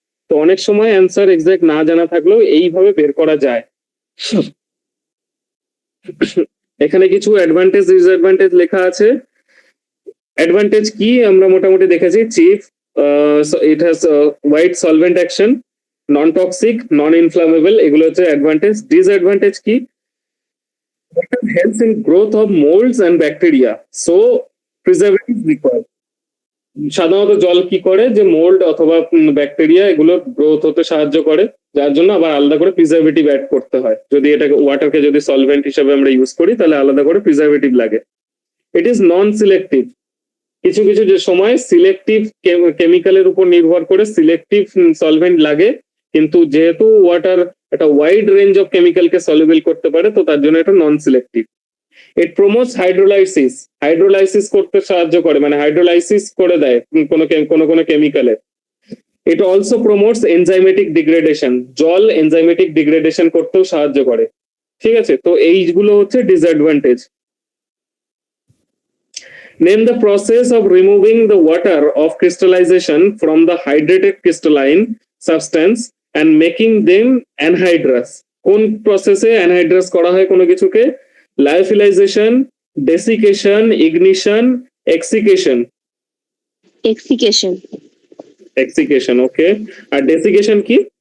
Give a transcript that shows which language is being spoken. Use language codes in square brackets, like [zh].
[bn] তো অনেক সময় অ্যান্সার এক্সাক্ট না জানা থাকলেও এইভাবে বের করা যায়। এখানে কিছু অ্যাডভান্টেজ ডিসঅ্যাডভান্টেজ লেখা আছে। অ্যাডভান্টেজ কি আমরা মোটামুটি দেখেছি, [en] chief it has wide solvent action, non toxic, non inflammable, [bn] এগুলো হচ্ছে অ্যাডভান্টেজ। [en] Disadvantage কি, helps in growth of molds and bacteria, so preservatives required. [bn] সাধারণত জল কি করে, যে মোল্ড অথবা ব্যাকটেরিয়া এগুলো গ্রোথ হতে সাহায্য করে, যার জন্য আবার আলাদা করে প্রিজারভেটিভ অ্যাড করতে হয়। যদি এটাকে ওয়াটারকে যদি সলভেন্ট হিসেবে আমরা ইউজ করি, তাহলে আলাদা করে প্রিজারভেটিভ লাগে। [en] it is non selective, [bn] কিছু কিছু যে সময় সিলেক্টিভ কেমিক্যালের উপর নির্ভর করে সিলেক্টিভ সলভেন্ট লাগে, কিন্তু যেহেতু ওয়াটার একটা ওয়াইড রেঞ্জ অফ কেমিক্যালকে সলিউবল করতে পারে, তো তার জন্য এটা নন সিলেক্টিভ। [en] it promotes hydrolysis, [bn] হাইড্রোলাইসিস করতে সাহায্য করে, মানে হাইড্রোলাইসিস করে দেয় কোনো কেমিক্যালে। [en] it also promotes enzymatic degradation, [bn] জল এনজাইমেটিক ডিগ্রেডেশন করতেও সাহায্য করে। ঠিক আছে, তো এইগুলো হচ্ছে disadvantage. [en] Name the process of removing the water of crystallization from the hydrated crystalline substance and making them anhydrous. [bn] কোন প্রসেসে অ্যানহাইড্রাস করা হয় কোনো কিছুকে? লায়োফিলাইজেশন, ডেসিকেশন, ইগনিশন, এক্সিকেশন। [en] Exsiccation. [bn] এক্সিকেশন, ওকে। আর ডেসিকেশন কি?